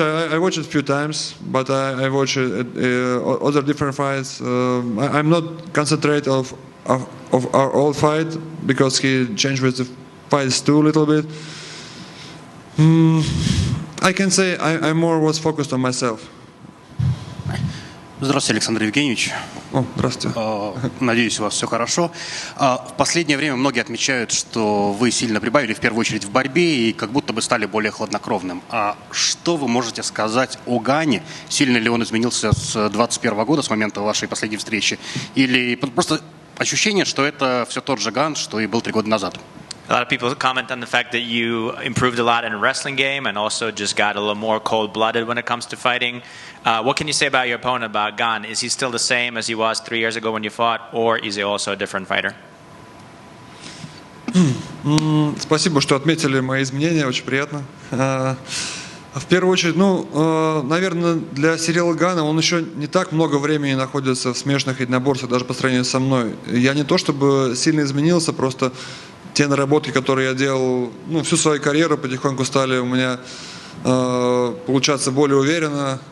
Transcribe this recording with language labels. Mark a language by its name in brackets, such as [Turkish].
[English] I watched it a few times, but I watch other different fights. I'm not concentrate of our old fight, because he changed with the fights too a little bit. I can say I more was focused on myself. [Russian] Здравствуйте, Александр Евгеньевич. Здравствуйте. Надеюсь, у вас все хорошо. В последнее время многие отмечают, что вы сильно прибавили, в первую очередь, в борьбе, и как будто бы стали более хладнокровным. А что вы можете сказать о Гане? Сильно ли он изменился с 2021 года, с момента вашей последней встречи? Или просто ощущение, что это все тот же Ган, что и был 3 года назад? [English] A lot of people comment on the fact that you improved a lot in a wrestling game and also just got a little more cold-blooded when it comes to fighting. What can you say about your opponent, about Gane? Is he still the same as he was 3 years ago when you fought, or is he also a different fighter? [Russian] Спасибо, что отметили мои изменения, очень приятно. В первую очередь, наверное, для Ciryla Gane он еще не так много времени находится в смешанных единоборствах, даже по сравнению со мной. Я не то чтобы сильно изменился, просто те наработки, которые я делал всю свою карьеру, потихоньку стали у меня получаться более уверенно.